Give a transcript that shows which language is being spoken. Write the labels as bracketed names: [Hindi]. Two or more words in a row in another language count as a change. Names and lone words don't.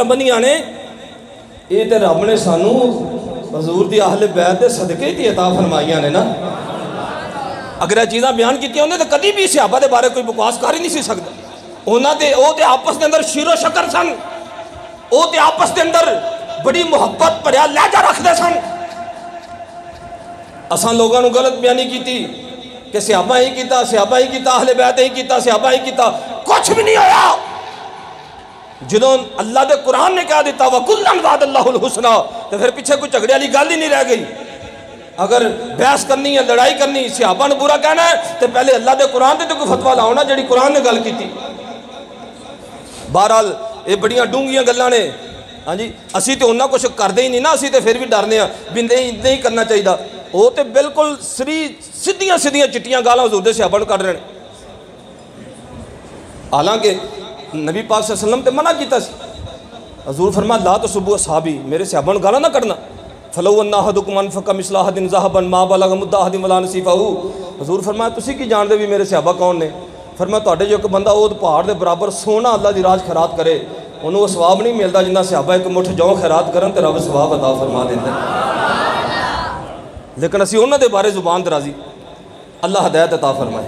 [Punjabi] بنیاں نے اے تے رب نے سانوں حضور دی اہل بیت دے صدقے تے عطا فرمائیاں نے نا اگر یہ چیزاں بیان کیتیاں ہوندے تے کدی بھی صحابہ دے بارے کوئی بکواس کر ہی نہیں سی سکدا انہاں دے او تے آپس دے اندر شیر و شکر سن او تے آپس دے اندر بڑی محبت بھریا لہجہ رکھتے سن. اساں لوگوں نے غلط بیانی کی کہ صحابہ ہی کیتا اہل بیت ہی کیتا صحابہ ہی کیتا. کچھ بھی نہیں ہویا. جدوں اللہ دے قرآن نے کہہ دیتا [Arabic] وَكُلًّا وَعَدَ اللَّهُ الْحُسْنَىٰ [Punjabi] تو پھر پیچھے کوئی جھگڑے والی گل ہی نہیں رہ گئی. اگر بحث کرنی ہے لڑائی کرنی صحابہ نے برا کہنا ہے تو پہلے اللہ دے قرآن تے کوئی فتویٰ لاؤ نا جڑی قرآن نے گل کی تھی. بہرحال یہ بڑیاں ڈونگیاں گلاں نے. ہاں جی اسی تو انہاں کچھ کردے ہی نہیں نا, اسی تو پھر بھی ڈرنے ہیں بھی نہیں کرنا چاہیے. وہ تو بالکل سیدھیاں چٹیاں گالاں حضور دے صحابہ کر رہے ہیں. حالانکہ نبی پاک صلی اللہ علیہ وسلم تے منع کیتا سی. حضور فرمایا [Arabic] لا تسبوا اصحابی, [Punjabi] میرے صحابہ نوں گالاں نہ کڈنا. [Arabic] فلو ان احدکم انفق مثل احد ذهبا ما بلغ مد احد ولا نصیفہ. [Punjabi] حضور فرمایا تسی کی جان دے بھی میرے صحابہ کون نے؟ فرمایا تواڈے جو ایک بندہ وہ پہاڑ دے برابر سونا اللہ دی راہ خیرات کرے [Urdu] انہوں وہ ثواب نہیں ملتا [Punjabi] جنہ صحابہ ایک مٹھ جو خیرات کرن تے رب ثواب عطا فرما دیندا. لیکن اسی انہاں دے بارے زبان درازی, اللہ ہدایت عطا فرمائے.